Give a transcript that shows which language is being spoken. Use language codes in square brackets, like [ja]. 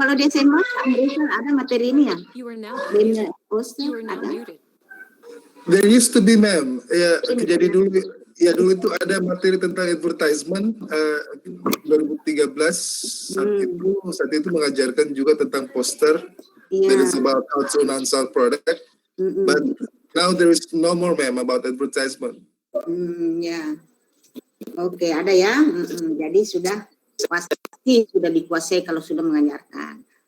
[id] Kalau di SMA ada materi ini ya. Banner, poster ada. [en] There used to be, ma'am. [id] Ya, jadi dulu itu ada materi tentang advertisement 2013 saat itu mengajarkan juga tentang poster. [en] That is about how to announce our product. But now there is no more, ma'am, about advertisement. [id] Ya. Oke, ada ya. Jadi sudah pasti sudah dikuasai kalau sudah mengajarkan.